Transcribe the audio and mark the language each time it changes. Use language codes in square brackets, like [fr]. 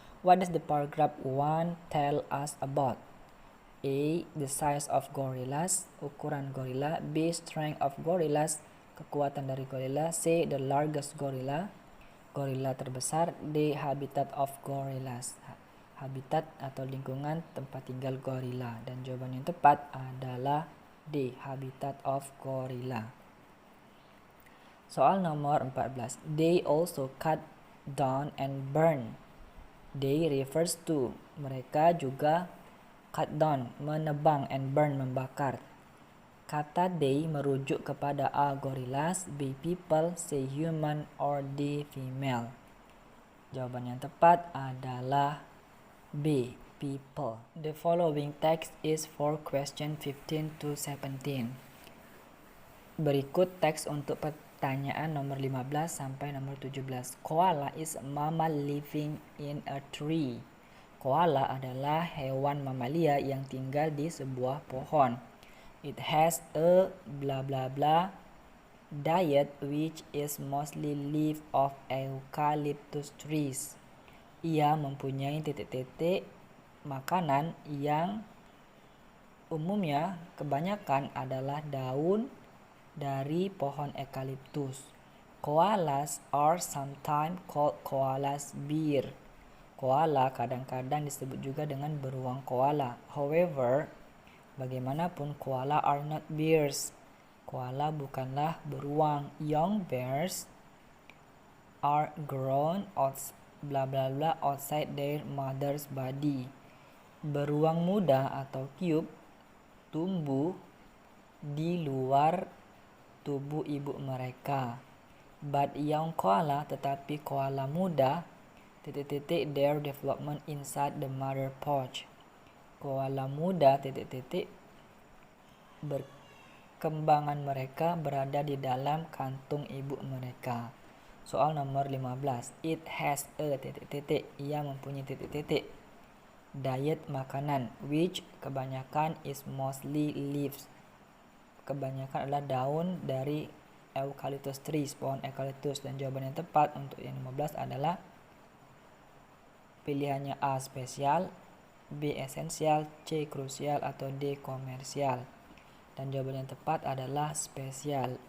[en] What does the paragraph 1 tell us about? A. The size of gorillas, [id] ukuran gorila. [en] B. Strength of gorillas, [id] kekuatan dari gorila. [en] C. The largest gorilla, [id] gorila terbesar. [en] D. Habitat of gorillas, [id] habitat atau lingkungan tempat tinggal gorila. Dan jawaban yang tepat adalah D. [en] Habitat of gorilla. [id] Soal nomor 14. [en] They also cut down and burn. They refers to, [id] mereka juga [en] cut down, [id] menebang, [en] and burn, [id] membakar. Kata they merujuk kepada A. [en] Gorillas, B. People, C. Human, or D. Female. [id] Jawaban yang tepat adalah B. [en] People. The following text is for question 15 to 17. [id] Berikut teks untuk pertanyaan nomor 15 sampai nomor 17. [en] Koala is a mammal living in a tree. [id] Koala adalah hewan mamalia yang tinggal di sebuah pohon. [en] It has a blah blah blah diet which is mostly leaf of eucalyptus trees. [id] Ia mempunyai titik-titik makanan yang umumnya kebanyakan adalah daun dari pohon eukaliptus. [en] Koalas are sometimes called koalas bear. [id] Koala kadang-kadang disebut juga dengan beruang koala. [en] However, [id] bagaimanapun, [en] koala are not bears. [id] Koala bukanlah beruang. [en] Young bears are grown outside their mother's body. [id] Beruang muda atau cube tumbuh di luar tubuh ibu mereka. [en] But young koala, [id] tetapi koala muda, [en] their development inside the mother pouch. [id] Koala muda, berkembangan mereka berada di dalam kantung ibu mereka. Soal nomor 15. [en] It has a, [id] ia mempunyai diet makanan, [en] which [id] kebanyakan [en] is mostly leaves. [id] Kebanyakan adalah daun dari [en] eucalyptus trees, [id] pohon eucalyptus. Dan jawaban yang tepat untuk yang 15 adalah pilihannya A. Spesial, B. Esensial, C. Krusial, atau D. Komersial. Dan jawaban yang tepat adalah spesial.